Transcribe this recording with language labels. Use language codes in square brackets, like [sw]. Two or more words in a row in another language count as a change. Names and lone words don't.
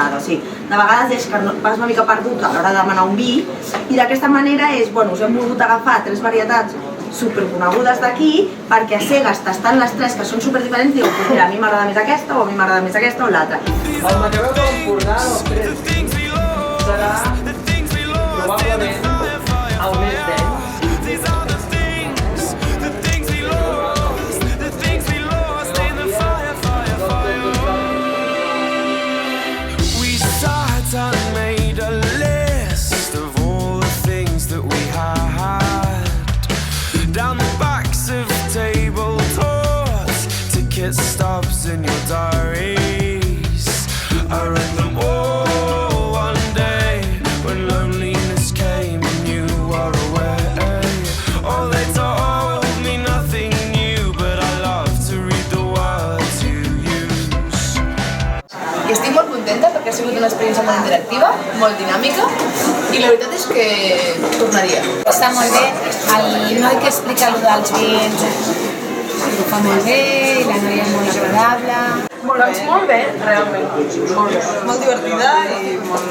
[ca] O sigui, de vegades és que vas una mica perdut a l'hora de demanar un vi i d'aquesta manera és, bueno, us hem volgut agafar 3 varietats superconegudes d'aquí perquè a cegues tastant les 3 que són superdiferents diu, [es] pues mira, [ca] a mi m'agrada més aquesta o a mi m'agrada més aquesta o l'altra. El Macabeu de l'Empordà dels 3 vins serà probablement el més dens. [en] And made a list of all the things that we had down the backs of table tops, ticket stubs in your diaries. I read them all one day when loneliness came and you were away. Oh, they told me nothing new, but I love to read the words you use. [ca] I estic molt contenta perquè ha sigut una experiència molt interactiva, molt dinàmica i la veritat és que tornaria. Està molt bé, el noi que explica allò dels vins ho fa molt bé i la noia és molt agradable. Doncs molt bé, realment. Molt bé. Molt divertida i molt...